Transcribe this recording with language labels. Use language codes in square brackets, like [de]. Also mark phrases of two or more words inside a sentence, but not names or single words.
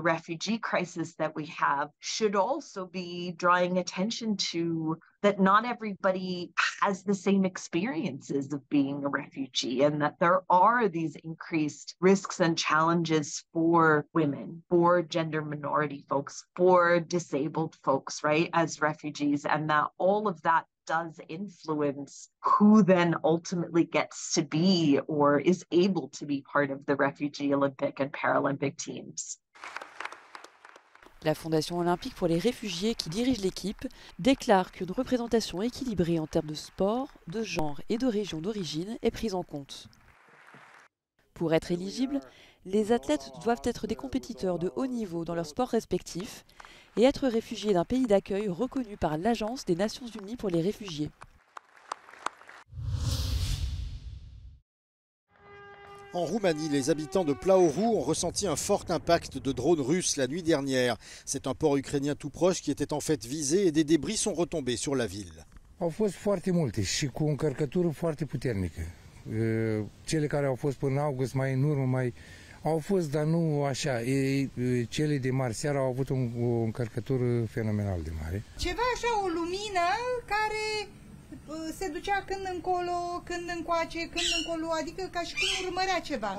[en] refugee crisis that we have, should also be drawing attention to that not everybody has the same experiences of being a refugee, and that there are these increased risks and challenges for women, for gender minority folks, for disabled folks, right, as refugees, and that all of that does influence who then ultimately gets to be or is able to be part of the refugee Olympic and Paralympic teams. [fr] La Fondation olympique pour les réfugiés qui dirige l'équipe déclare qu'une représentation équilibrée en termes de sport, de genre et de région d'origine est prise en compte. Pour être éligibles, les athlètes doivent être des compétiteurs de haut niveau dans leurs sports respectifs et être réfugiés d'un pays d'accueil reconnu par l'Agence des Nations Unies pour les réfugiés. En Roumanie, les habitants de Plaoru ont ressenti un fort impact de drones russes la nuit dernière. C'est un port ukrainien tout proche qui était en fait visé et des débris sont retombés sur la ville. [ro] Au fost foarte multe și cu o încărcătură foarte puternică. Cele care au fost până august, mai în urmă, mai au fost, dar nu așa. Cele de mari seara au avut o încărcătură fenomenal de mare. Ceva așa, o lumină care se ducea când încolo, când încoace, când încolo, adică ca și cum urmărea ceva.